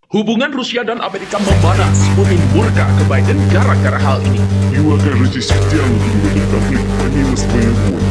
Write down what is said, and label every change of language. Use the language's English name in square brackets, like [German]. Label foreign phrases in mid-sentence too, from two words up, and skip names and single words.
[Indonesian] Hubungan Rusia dan Amerika memanas. Putin murka ke Biden gara-gara hal ini. [Russian] И вы окажетесь втянутыми в этот конфликт помимо своей воли.